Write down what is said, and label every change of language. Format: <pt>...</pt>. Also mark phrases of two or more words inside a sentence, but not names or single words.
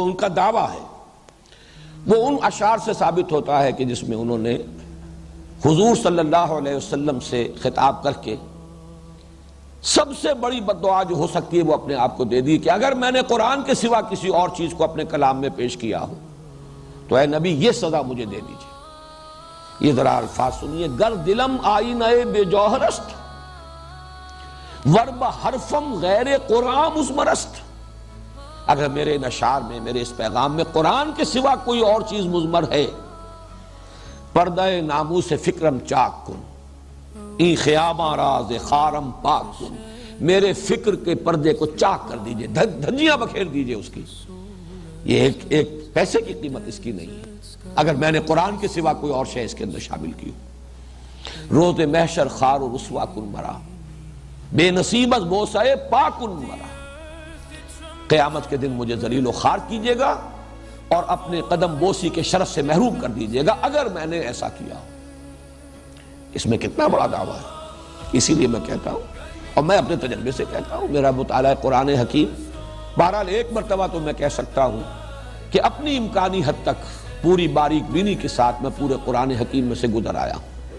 <ur>ان کا دعویٰ ہے، وہ ان اشعار سے ثابت ہوتا ہے کہ جس میں انہوں نے حضور صلی اللہ علیہ وسلم سے خطاب کر کے سب سے بڑی بد دعا جو ہو سکتی ہے وہ اپنے آپ کو دے دی کہ اگر میں نے قرآن کے سوا کسی اور چیز کو اپنے کلام میں پیش کیا ہو تو اے نبی یہ سزا مجھے دے دیجیے۔ یہ ذرا الفاظ سنیے،</ur> <fa>گر دلم آئینہ بے جوہر است، ورب حرفم غیر قرآن مزمرست۔</fa> <ur>اگر میرے اشعار میں، میرے اس پیغام میں قرآن کے سوا کوئی اور چیز مضمر ہے،</ur> <fa>پردہ ناموس فکرم چاک کن، ای خیامہ راز خارم پاک کن،</fa> <ur>میرے فکر کے پردے کو چاک کر دیجئے، دھجیاں بکھیر دیجئے اس کی۔ یہ ایک پیسے کی قیمت اس کی نہیں ہے اگر میں نے قرآن کے سوا کوئی اور شے اس کے اندر شامل کی ہو۔</ur> <fa>روز محشر خار و رسوا کن مرا، بے نصیبت بوسائے پاکن مرا،</fa> <ur>قیامت کے دن مجھے ذلیل و خوار کیجئے گا اور اپنے قدم بوسی کے شرف سے محروم کر دیجئے گا اگر میں نے ایسا کیا ہو۔ اس میں کتنا بڑا دعویٰ ہے۔ اسی لیے میں کہتا ہوں، اور میں اپنے تجربے سے کہتا ہوں، میرا مطالعہ قرآن حکیم، بہرحال ایک مرتبہ تو میں کہہ سکتا ہوں کہ اپنی امکانی حد تک پوری باریک بینی کے ساتھ میں پورے قرآن حکیم میں سے گزر آیا ہوں۔</ur>